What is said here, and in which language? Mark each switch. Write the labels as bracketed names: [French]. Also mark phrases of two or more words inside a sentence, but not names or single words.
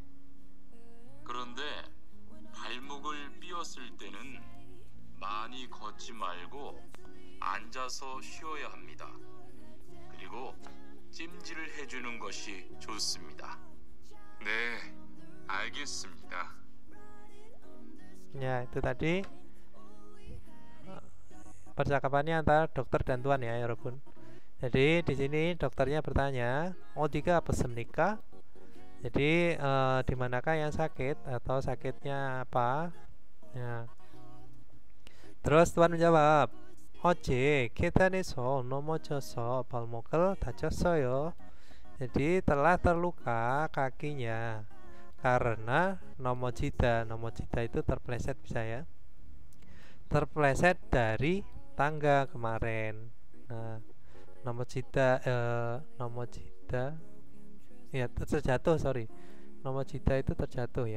[Korean] 그런데 발목을 삐었을 때는 많이 걷지 말고 앉아서 쉬어야 합니다. 그리고 찜질을 해주는 것이 좋습니다. 네, 알겠습니다. [Indonesian] Ya, itu tadi percakapannya antara dokter dan Tuan ya, Robun. Jadi di sini dokternya bertanya, [Korean] "어디가 아프십니까?" [Indonesian] Jadi di manakah yang sakit atau sakitnya apa? Ya. Terus Tuan menjawab, [Korean] 어제 계단에서 넘어져서 발목을 다쳤어요. [Indonesian] Jadi telah terluka kakinya karena nomojida itu terpleset bisa ya. Terpleset dari tangga kemarin. Nah, nomojida ya terjatuh, nomojida itu terjatuh ya.